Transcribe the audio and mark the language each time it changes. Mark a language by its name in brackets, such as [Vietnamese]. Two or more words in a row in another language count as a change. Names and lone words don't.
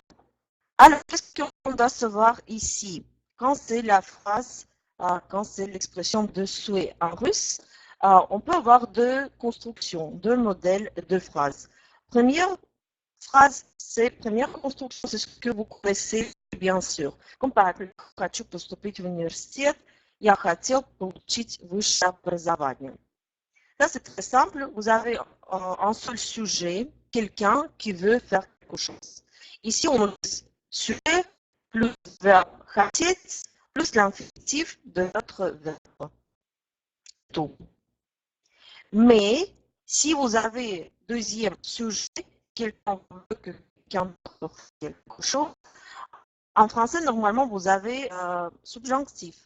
[French] Alors, qu'est-ce qu'on doit savoir ici? Quand c'est la phrase, quand c'est l'expression de souhait en russe, on peut avoir deux constructions, deux modèles de phrases. Première phrase, première construction, c'est ce que vous connaissez bien sûr. Comme par exemple, [Russian] хочу поступить в университет, я хотел получить высшее образование. [French] Là, c'est très simple. Vous avez un seul sujet, quelqu'un qui veut faire quelque chose. Ici, on a sujet plus verbe хотеть plus l'infinitif de notre verbe. Tout. Mais si vous avez deuxième sujet, quelqu'un veut que quelqu'un fasse quelque chose, en français, normalement, vous avez subjonctif.